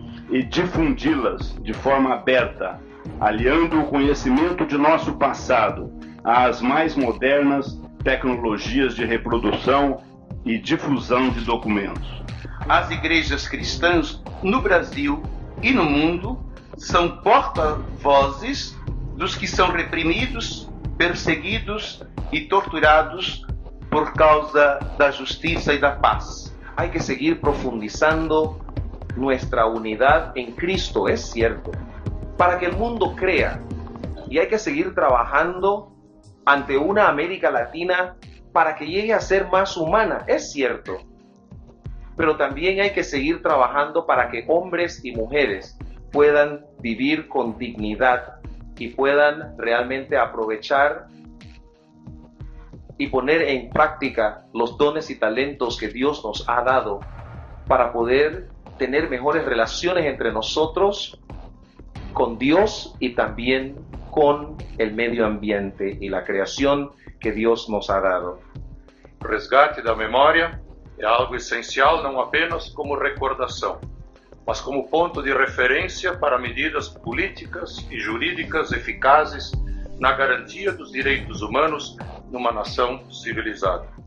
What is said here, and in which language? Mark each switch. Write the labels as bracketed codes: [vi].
[pt] e difundi-las de forma aberta, aliando o conhecimento de nosso passado às mais modernas tecnologias de reprodução e difusão de documentos. As igrejas cristãs no Brasil e no mundo são porta-vozes dos que são reprimidos, perseguidos e torturados por causa da justiça e da paz. [es] Hay que seguir profundizando nuestra unidad en Cristo, es cierto, para que el mundo crea. Y hay que seguir trabajando ante una América Latina para que llegue a ser más humana, es cierto. Pero también hay que seguir trabajando para que hombres y mujeres puedan vivir con dignidad y puedan realmente aprovechar y poner en práctica los dones y talentos que Dios nos ha dado para poder tener mejores relaciones entre nosotros, con Dios y también con el medio ambiente y la creación que Dios nos ha dado. [pt] O resgate da memória é algo essencial não apenas como recordação, mas como ponto de referência para medidas políticas e jurídicas eficazes na garantia dos direitos humanos numa nação civilizada.